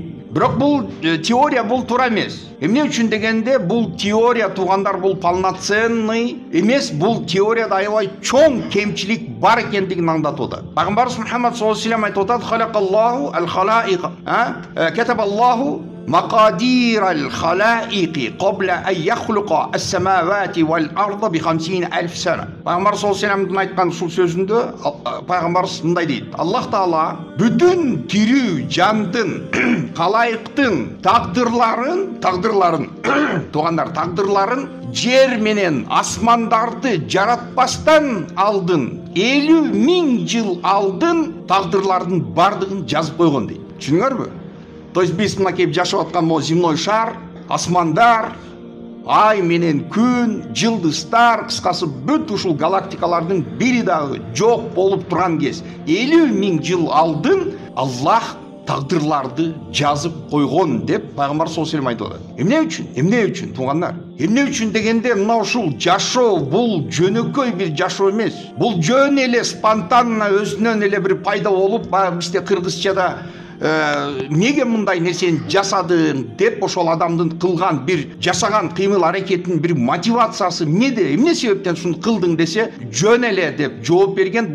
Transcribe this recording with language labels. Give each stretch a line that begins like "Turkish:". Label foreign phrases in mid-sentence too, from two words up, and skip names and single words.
Kyrgyz: Бирок бул теория бул туура эмес. Эмне үчүн дегенде бул теория туугандар бул полноценный эмес, бул теорияда аябай чоң кемчилик бар экендигин аңдатып атат.
Arabic: Пайгамбарыбыз Мухаммад صلى الله عليه وسلم
Kyrgyz: айтып атат:
Arabic: "خلق الله الخلائق، كتب الله مقادير الخلائق قبل أن يخلق السماوات والأرض ب50,000 سنة.
Kyrgyz: Пайгамбар
Arabic: صلى الله عليه وسلم
Kyrgyz: айткан ушул сөзүндө пайгамбарыбыз мындай дейт: Аллах Таала бүтүн тирүү жандын, калайыктын тагдырларын туугандар, тагдырларын жер менен асмандарды жаратпастан алдын 50,000 жыл алдын тагдырлардын бардыгын жазып койгон дейт. Түшүнүңөрбү?
Russian: То есть
Kyrgyz: биз мына келип жашап аткан
Russian: могу земной шар,
Kyrgyz: асмандар, ай менен күн, жылдыздар, кыскасы бүт ушул галактикалардын бири дагы жок болуп турган кез 50,000 жыл алдын Аллах тагдырларды жазып койгон деп Пайгамбар
Arabic: صلى الله عليه وسلم
Kyrgyz: айтып атат. Эмне үчүн? Эмне үчүн туугандар? Эмне үчүн дегенде мына ушул жашоо бул жөнөкөй бир жашоо эмес. Бул жөн эле спонтанно өзүнөн эле бир пайда болуп, бизде кыргызчада неге мындай нерсени жасадың деп ошол адамдын кылган бир жасаган кыймыл аракетинин бир мотивациясы эмнеде, эмне себептен ушуну кылдың десе, жөн эле деп жооп берген.